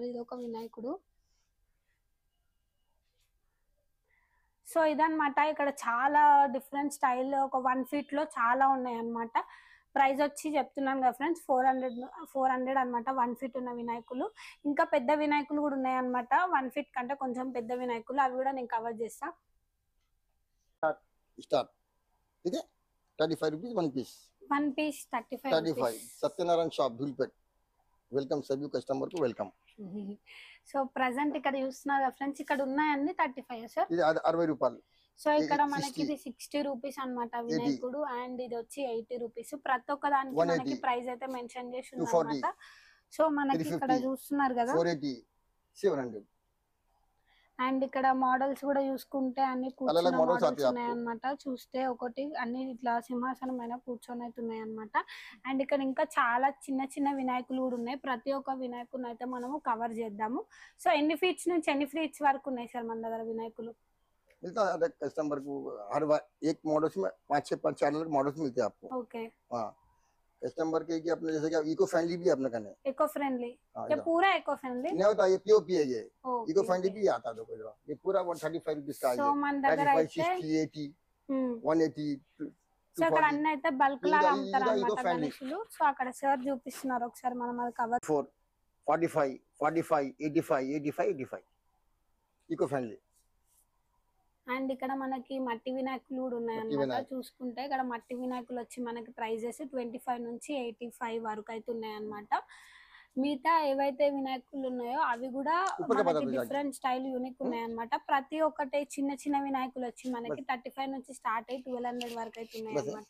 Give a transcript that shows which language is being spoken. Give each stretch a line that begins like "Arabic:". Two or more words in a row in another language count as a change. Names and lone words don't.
Telugu: ఇది ఒక వినాయకుడు. సో ఇదనమాట. ఇక్కడ చాలా
English: different style
Telugu: ఒక 1 ఫీట్ లో చాలా ఉన్నాయి అనమాట. ప్రైస్ వచ్చి చెప్తున్నాను కదా ఫ్రెండ్స్ 400 అనమాట 1 ఫీట్ ఉన్న వినాయకులు. ఇంకా పెద్ద వినాయకులు కూడా ఉన్నాయి అనమాట. 1 ఫీట్ కంటే కొంచెం పెద్ద వినాయకులు. అవి కూడా నేను కవర్ చేస్తా.
Hindi: स्टार्ट ठीक है 35 रुपीज 1 पीस 1 पीस 35 सत्यनारायण शॉप धूलपेट वेलकम सभी कस्टमर को वेलकम.
English: so present
Telugu: ఇక్కడ చూస్తున్నారు ఫ్రెండ్స్ ఇక్కడ ఉన్నాయండి 35 సార్. ఇది 60 రూపాయలు. సో ఇక్కడ మనకి ఇది 60 రూపీస్ అన్నమాట వినాయకుడు. అండ్ ఇది వచ్చి 80 రూపీస్. ప్రతి ఒక్క దానికి మనకి ప్రైస్ అయితే మెన్షన్ చేసి ఉందన్నమాట. సో మనకి ఇక్కడ చూస్తున్నారు కదా 480 700. అండ్ ఇక్కడ మోడల్స్ కూడా చూసుకుంటే అన్ని కూర్చున్న మోడల్స్ ఉన్నాయి అనమాట. చూస్తే ఒకటి అన్ని ఇట్లా సింహాసనం పైన కూర్చొని అయితే ఉన్నాయి అనమాట. అండ్ ఇక్కడ ఇంకా చాలా చిన్న వినాయకులు కూడా ఉన్నాయి. ప్రతి ఒక్క వినాయకుని అయితే మనము కవర్ చేద్దాము. సో ఎన్ని ఫీట్స్ నుంచి ఎన్ని ఫీట్స్ వరకు ఉన్నాయి సార్ మన దగ్గర వినాయకులు?
Hindi: मिलता है कस्टमर को हर बार एक मॉडल्स में 5-6 अलग मॉडल्स मिलते हैं आपको. ओके हाँ कस्टमर के कि अपने जैसे कि
English: eco friendly
Hindi: भी अपने कने
English: eco friendly ये पूरा eco friendly
Hindi: नहीं होता. ये पीओपी है. ये
English: eco friendly
Hindi: भी आता है. देखो ये पूरा 135 रुपीस का है. 60 80 180.
Telugu: సో అక్కడ అన్ని అయితే బల్క్ లాగా అమ్ముతారు అన్నమాట గణేషులు. సో అక్కడ సార్ చూపిస్తున్నారు ఒకసారి మనం అది కవర్
English: 45 45 85 85 85 eco friendly.
Telugu: అండ్ ఇక్కడ మనకి మట్టి వినాయకులు కూడా ఉన్నాయి అన్నమాట. చూసుకుంటే ఇక్కడ మట్టి వినాయకులు వచ్చి మనకి ప్రైజెస్ 25 నుంచి 85 వరకు అయితే ఉన్నాయి అన్నమాట. మిగతా ఏవైతే వినాయకులు ఉన్నాయో అవి కూడా మనకి
English: different style unique
Telugu: ఉన్నాయి అన్నమాట. ప్రతి ఒక్కటి చిన్న వినాయకులు వచ్చి మనకి 35 నుంచి స్టార్ట్ అయ్యి 1200 వరకు అయితే ఉన్నాయి అన్నమాట.